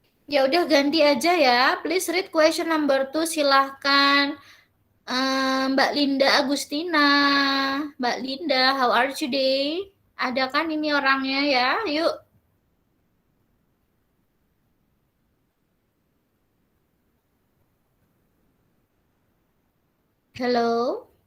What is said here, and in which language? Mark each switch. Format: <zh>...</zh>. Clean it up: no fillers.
<id>Ya udah ganti aja ya.</id> <en>Please read question number 2.</en> <id>Silahkan Mbak Linda Agustina.</id> <en>Mbak Linda, how are you today?</en> <id>Ada kan ini orangnya ya? Yuk.</id> <en>Hello.</en>